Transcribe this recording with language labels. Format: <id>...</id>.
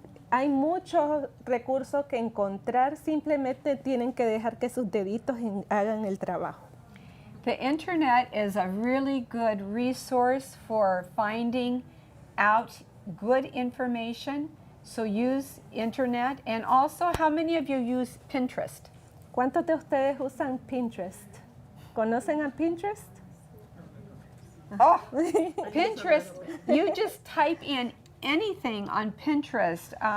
<es>Hay muchos recursos que encontrar, simplemente tienen que dejar que sus deditos hagan el trabajo.</es> <en>The internet is a really good resource for finding out good information. So use internet, and also how many of you use Pinterest?</en> <es>¿Cuántos de ustedes usan Pinterest? ¿Conocen a Pinterest?</es> <en>Oh, Pinterest, you just type in anything on Pinterest.</en>